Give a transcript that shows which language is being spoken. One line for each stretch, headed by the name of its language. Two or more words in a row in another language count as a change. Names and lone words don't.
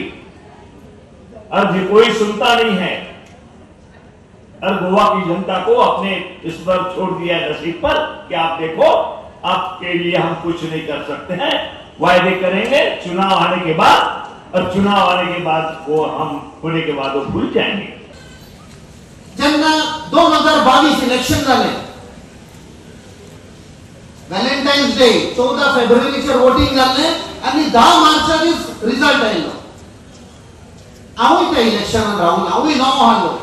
Hindi: अब कोई सुनता नहीं है. और गोवा की जनता को अपने इस पर छोड़ दिया नसीब पर कि आप देखो, आपके लिए हम कुछ नहीं कर सकते हैं. वायदे करेंगे चुनाव आने के बाद, और चुनाव आने के बाद वो हम होने के बाद वो भूल जाएंगे.
Konkani: जेन्ना 2022 इलेक्शन जाले,
English: Valentine's Day
Konkani: 14 फेब्रुवारीचेर वोटिंग जाल्ले आनी 10 मार्चा दीस रिजल्ट आयलो. हांवूय त्या इलेक्शनान रावलो, हांवूय नांव हाडलो.